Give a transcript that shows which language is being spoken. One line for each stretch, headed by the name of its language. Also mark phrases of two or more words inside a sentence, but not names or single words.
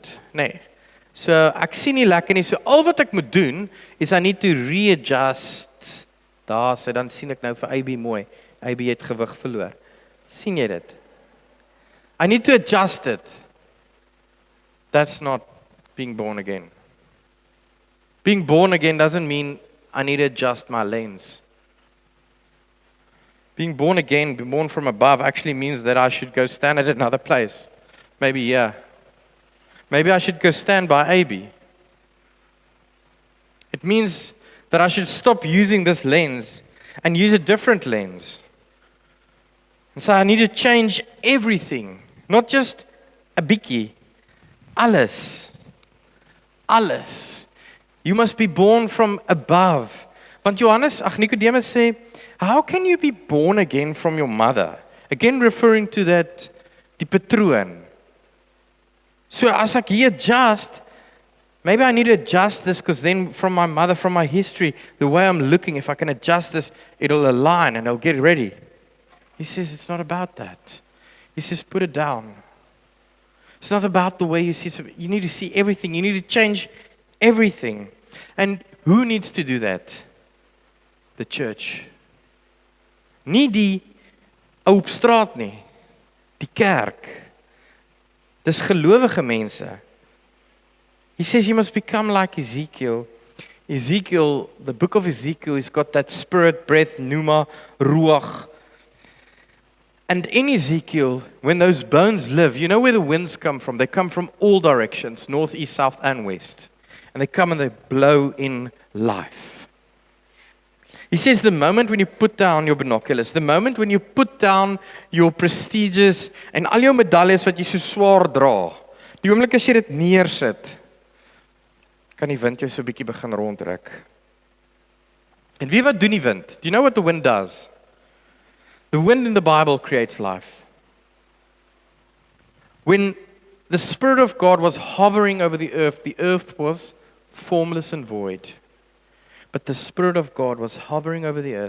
Afrikaans: Nee. So ek sien nie lekker nie. So al wat ek moet doen is
English: I need to readjust.
Afrikaans: Daar sê dan sien ek nou vir AB mooi. AB het gewig verloor. Sien jy dit?
English: I need to adjust it. That's not being born again. Being born again doesn't mean I need to adjust my lens. Being born again, being born from above, actually means that I should go stand at another place. Maybe here. Maybe I should go stand by AB. It means that I should stop using this lens and use a different lens. And so I need to change everything, not just a
Afrikaans: bietjie, alles. Alles.
English: You must be born from above.
Afrikaans: Want Nicodemus sê,
English: how can you be born again from your mother? Again referring to that,
Afrikaans: die patroon. So as ek hier
English: adjust, maybe I need to adjust this because then from my mother, from my history, the way I'm looking, if I can adjust this, it'll align and I'll get ready. He says it's not about that. He says put it down. It's not about the way you see. You need to see everything. You need to change everything. And who needs to do that? The church.
Afrikaans: Nie die ou op straat nie. Die kerk. Dis gelowige mense.
English: He says you must become like Ezekiel. Ezekiel, the book of Ezekiel, has got that spirit, breath, pneuma, ruach. And in Ezekiel, when those bones live, you know where the winds come from? They come from all directions, north, east, south, and west. And they come and they blow in life. He says the moment when you put down your binoculars, the moment when you put down your prestiges
Afrikaans: en al jou medaljes wat jy so swaar dra, die oomblik as jy dit neersit, kan die wind jou so 'n bietjie begin rondtrek. En wie wat doen die wind?
English: Do you know what the wind does? The wind in the Bible creates life. When the Spirit of God was hovering over the earth was formless and void. But the Spirit of God was hovering over the earth.